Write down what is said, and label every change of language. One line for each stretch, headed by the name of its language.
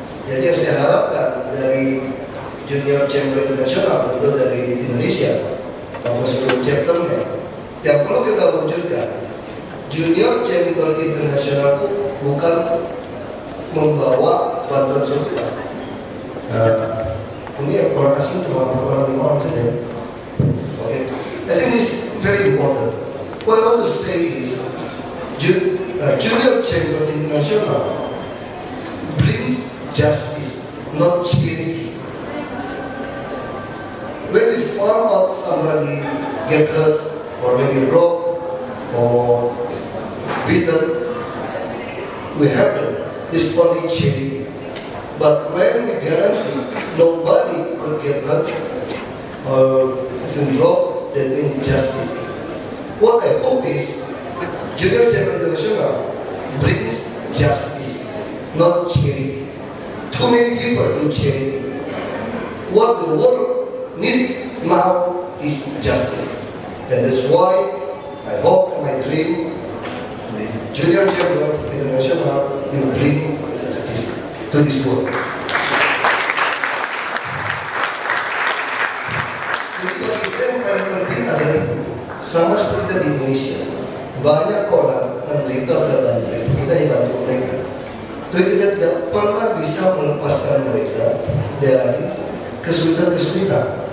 Indonesian: Jadi yang saya harapkan dari Junior Chamber Internasional itu dari Indonesia maupun seluruh chapternya, yang perlu kita wujudkan, Junior Chamber Internasional itu bukan membawa bantuan sosial. Ini orang asing cuma orang 5 orang saja.
English: Okay, I think this is very important. What I want to say is, Junior Chamber Internasional brings justice, not charity. When we find out somebody get hurt or maybe robbed or beaten, we help them. This is only charity. But when we guarantee nobody could get hurt or been robbed, that means justice. What I hope is Junior Chamber International brings justice, not charity. Too many people do charity. What the world needs now is justice. And that's why I hope my dream, the Junior Chamber International will bring justice to this world.
Indonesian: Jadi bagi saya yang paling penting adalah itu. Sama seperti di Indonesia, banyak orang menderita sudah banjir, kita yang bantu mereka. Tapi kita tidak pernah bisa melepaskan mereka dari kesulitan-kesulitan.